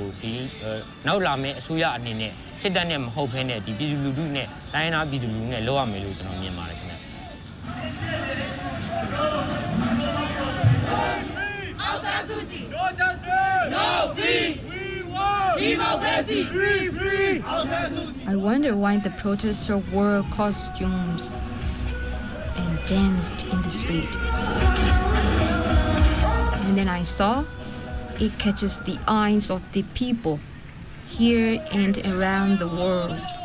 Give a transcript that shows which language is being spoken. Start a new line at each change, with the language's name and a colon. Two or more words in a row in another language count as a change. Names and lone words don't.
Burmese: ဒီနောက်လာမယ့်အစိုးရအနေနဲ့စစ်တပ်နဲ့မဟုတ်ဘဲနဲ့ဒီပြည်သူလူထုနဲ့တိုင်းသားပြည်သူလူထုနဲ့လောက်ရမယ်လို့ကျွန်တော်မြင်ပါတယ်ခင်ဗျအောင်ဆန်းစုကြည်
English: No justice No peace We want democracy Free I wonder why the protesters wore costumes and danced in the street. And then I saw it catches the eyes of the people here and around the world.